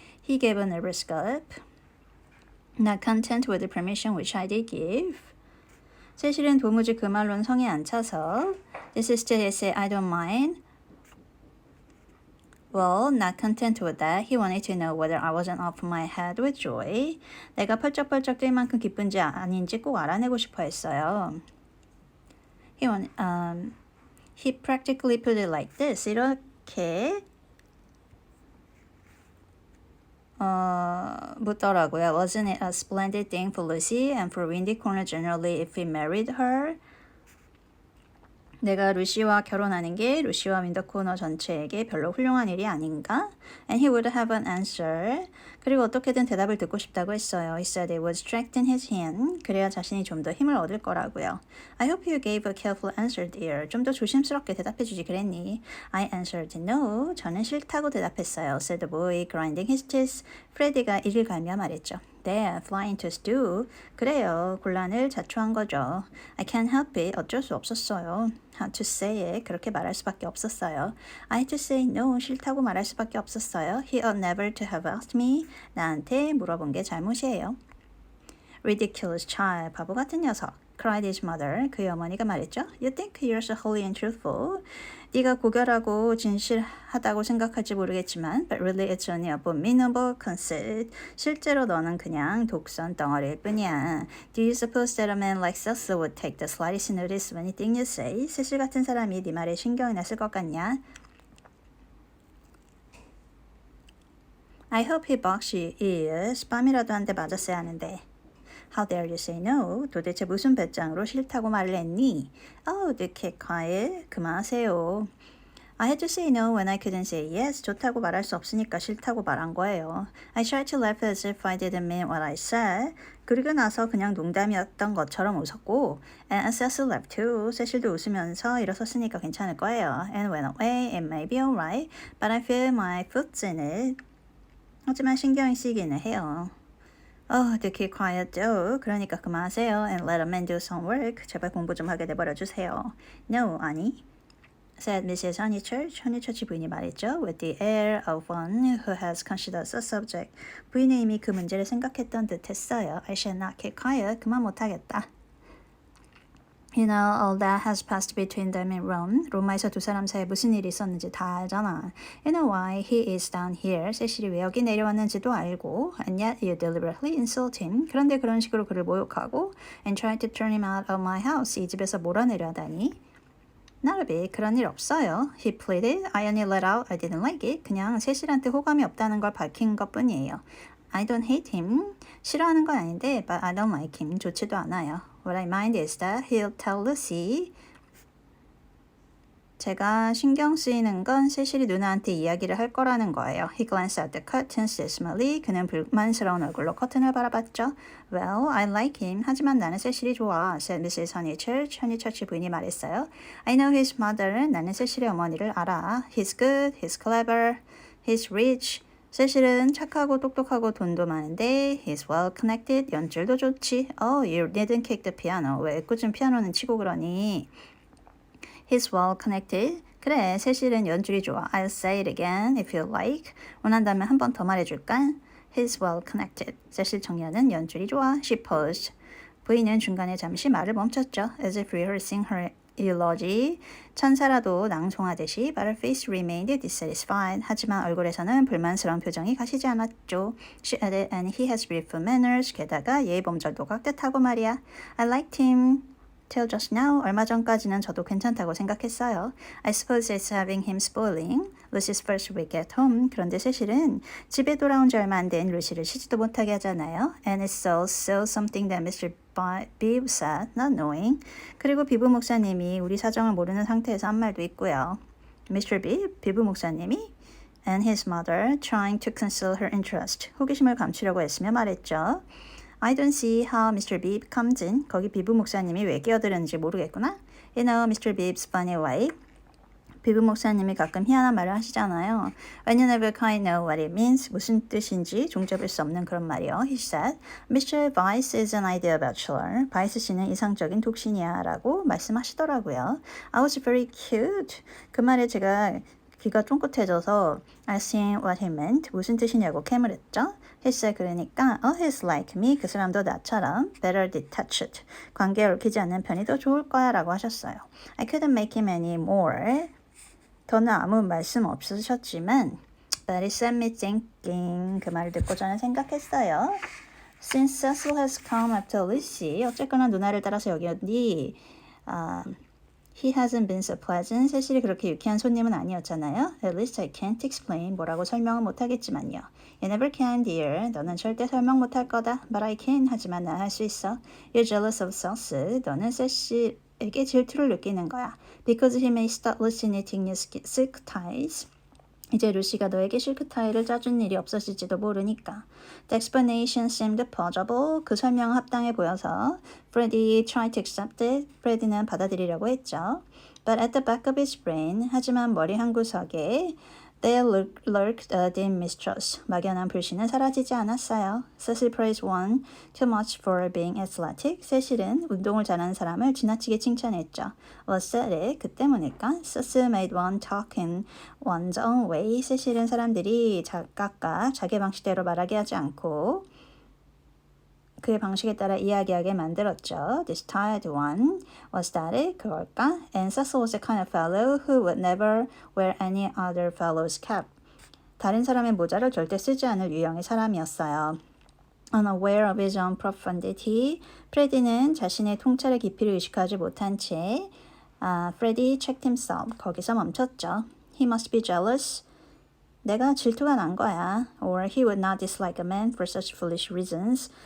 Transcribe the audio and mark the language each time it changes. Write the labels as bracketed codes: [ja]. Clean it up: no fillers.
[en] He gave a nervous gulp. Not content with the permission which I did give. [ko] 세실은 도무지 그 말로는 성에 안 차서 [en] This is still he said, I don't mind. Well, not content with that, he wanted to know whether I wasn't off my head with joy. [ko] 내가 펄쩍펄쩍 뛸 만큼 기쁜지 아닌지 꼭 알아내고 싶어 했어요. [en] He practically put it like this. [ko] 이렇게 묻더라고요. [en] Wasn't it a splendid thing for Lucy and for Windy Corner generally if he married her? [ko] 내가 루시와 결혼하는 게 루시와 윈더 코너 전체에게 별로 훌륭한 일이 아닌가? [en] And he would have an answer. [ko] 그리고 어떻게든 대답을 듣고 싶다고 했어요. [en] He said it would strengthen his hand. [ko] 그래야 자신이 좀 더 힘을 얻을 거라고요. [en] I hope you gave a careful answer, dear. [ko] 좀 더 조심스럽게 대답해주지 그랬니? [en] I answered no. [ko] 저는 싫다고 대답했어요. [en] said the boy, grinding his teeth. [ko] 프레디가 이를 갈며 말했죠. [en] There, flying to stew. [ko] 그래요. 곤란을 자초한 거죠. [en] I can't help it. [ko] 어쩔 수 없었어요. [en] How to say it. [ko] 그렇게 말할 수밖에 없었어요. [en] I had to say no. [ko] 싫다고 말할 수밖에 없었어요. [en] He ought never to have asked me. [ko] 나한테 물어본 게 잘못이에요. [en] Ridiculous child. [ko] 바보 같은 녀석. [en] cried his mother. [ko] 그의 어머니가 말했죠. [en] You think you're so holy and truthful. [ko] 네가 고결하고 진실하다고 생각할지 모르겠지만 [en] but really it's only abominable conceit. [ko] 실제로 너는 그냥 독선 덩어리일 뿐이야. [en] Do you suppose that a man like Cecil would take the slightest notice of anything you say? [ko] 세실 같은 사람이 네 말에 신경이나 쓸 것 같냐? [en] I hope he box you ears. [ko] 뺨이라도 한 대 맞았어야 하는데. [en] How dare you say no? [ko] 도대체 무슨 배짱으로 싫다고 말을 했니? [en] Oh, do keep quiet. [ko] 그만하세요. [en] I had to say no when I couldn't say yes. [ko] 좋다고 말할 수 없으니까 싫다고 말한 거예요. [en] I tried to laugh as if I didn't mean what I said. [ko] 그리고 나서 그냥 농담이었던 것처럼 웃었고 [en] And Cecil laughed too. [ko] 세실도 웃으면서 일어섰으니까 괜찮을 거예요. [en] And went away. It may be alright, but I feel my foot's in it. [ko] 하지만 신경이 쓰이기는 해요. [en] Oh, do keep quiet, though. [ko] 그러니까 그만하세요. [en] And let a man do some work. [ko] 제발 공부 좀 하게 내버려 주세요. [en] No, [ko] 아니. [en] said Mrs. Honeychurch. [ko] 허니처치 부인이 말했죠. [en] With the air of one who has considered the subject. [ko] 부인은 이미 그 문제를 생각했던 듯 했어요. [en] I shall not keep quiet. [ko] 그만 못하겠다. [en] You know all that has passed between them in Rome. [ko] 로마에서 두 사람 사이에 무슨 일이 있었는지 다 알잖아. [en] You know why he is down here. [ko] 세실이 왜 여기 내려왔는지도 알고. [en] And yet you deliberately insult him. [ko] 그런데 그런 식으로 그를 모욕하고 [en] and try to turn him out of my house. [ko] 이 집에서 몰아내려다니. [en] Not a bit. [ko] 그런 일 없어요. [en] He pleaded. I only let out. I didn't like it. [ko] 그냥 세실한테 호감이 없다는 걸 밝힌 것뿐이에요. [en] I don't hate him. [ko] 싫어하는 건 아닌데, [en] but I don't like him. [ko] 좋지도 않아요. [en] What I mind is that he'll tell Lucy. [ko] 제가 신경 쓰이는 건 세실이 누나한테 이야기를 할 거라는 거예요. [en] He glanced at the curtains dismally. [ko] 그는 불만스러운 얼굴로 커튼을 바라봤죠. [en] Well, I like him. [ko] 하지만 나는 세실이 좋아. [en] said Mrs. Honeychurch. [ko] 허니처치 부인이 말했어요. [en] I know his mother. [ko] 나는 세실의 어머니를 알아. [en] He's good. He's clever. He's rich. [ko] 세실은 착하고 똑똑하고 돈도 많은데 [en] he's well connected. [ko] 연줄도 좋지. [en] Oh, you didn't kick the piano. [ko] 왜 애꿎은 피아노는 치고 그러니? [en] He's well connected. [ko] 그래, 세실은 연줄이 좋아. [en] I'll say it again if you like. [ko] 원한다면 한 번 더 말해줄까? [en] He's well connected. [ko] 세실 청년은 연줄이 좋아. [en] She paused. [ko] 부인은 중간에 잠시 말을 멈췄죠. [en] As if rehearsing her eulogy. [ko] 천사라도 낭송하듯이 [en] but her face remained dissatisfied. [ko] 하지만 얼굴에서는 불만스러운 표정이 가시지 않았죠. [en] She added, and he has beautiful manners. [ko] 게다가 예의범절도 깍듯하고 말이야. [en] I liked him. Till just now, [ko] 얼마 전까지는 저도 괜찮다고 생각했어요. [en] I suppose it's having him spoiling Lucy's first week at home. [ko] 그런데 사실은 집에 돌아온 지 얼마 안 된 루시를 쉬지도 못하게 하잖아요. [en] And it's also something that Mr. Bibb said, not knowing. [ko] 그리고 비브 목사님이 우리 사정을 모르는 상태에서 한 말도 있고요. [en] Mr. Bibb, [ko] 비브 목사님이 [en] and his mother trying to conceal her interest. [ko] 호기심을 감추려고 애쓰며 말했죠. [en] I don't see how Mr. Bibb comes in. [ko] 거기 비브 목사님이 왜 끼어드는지 모르겠구나. [en] You know Mr. Bibb's funny way. [ko] 비브 목사님이 가끔 희한한 말을 하시잖아요. [en] When you never quite know what it means. [ko] 무슨 뜻인지 종잡을 수 없는 그런 말이요. [en] He said, Mr. Vice is an ideal bachelor. [ko] 바이스 씨는 이상적인 독신이야 라고 말씀하시더라고요. [en] I was very cute. [ko] 그 말에 제가 귀가 쫑긋해져서 [en] I seen what he meant. [ko] 무슨 뜻이냐고 캠을 했죠. [en] He said [ko] 그러니까 [en] Oh, he's like me. [ko] 그 사람도 나처럼 [en] better detached. [ko] 관계에 얽히지 않는 편이 더 좋을 거야 라고 하셨어요. [en] I couldn't make him any more. [ko] 더는 아무 말씀 없으셨지만 [en] But it set me thinking. [ko] 그 말을 듣고 저는 생각했어요. [en] Since Cecil has come after Lucy. [ko] 어쨌거나 누나를 따라서 여기 어디 [en] He hasn't been so pleasant. [ko] 세실이 그렇게 유쾌한 손님은 아니었잖아요. [en] At least I can't explain. [ko] 뭐라고 설명은 못하겠지만요. [en] You never can, dear. [ko] 너는 절대 설명 못할 거다. [en] But I can. [ko] 하지만 난 할 수 있어. [en] You're jealous of Cecil. [ko] 너는 세실 루시에게 질투를 느끼는 거야. [en] Because he may start knitting new silk ties. [ko] 이제 루시가 너에게 실크 타이를 짜준 일이 없어질지도 모르니까. [en] The explanation seemed plausible. [ko] 그 설명은 합당해 보여서 [en] Freddie tried to accept it. [ko] 프레디는 받아들이려고 했죠. [en] But at the back of his brain, [ko] 하지만 머리 한구석에 [en] There lurked a dim mistrust. [ko] 막연한 불신은 사라지지 않았어요. [en] Cecil praised one too much for being athletic. [ko] 세실은 운동을 잘하는 사람을 지나치게 칭찬했죠. [en] Was that it? [ko] 그 때문일까? [en] Cecil made one talk in one's own way. [ko] 세실은 사람들이 각각 자기 방식대로 말하게 하지 않고 그의 방식에 따라 이야기하게 만들었죠. [en] This tired one was that it? [ko] 그걸까? [en] And Cecil was the kind of fellow who would never wear any other fellow's cap. [ko] 다른 사람의 모자를 절대 쓰지 않을 유형의 사람이었어요. [en] Unaware of his own profundity, [ko] 프레디는 자신의 통찰의 깊이를 의식하지 못한 채 [en] Freddie checked himself. [ko] 거기서 멈췄죠. [en] He must be jealous. [ko] 내가 질투가 난 거야. [en] Or he would not dislike a man for such foolish reasons.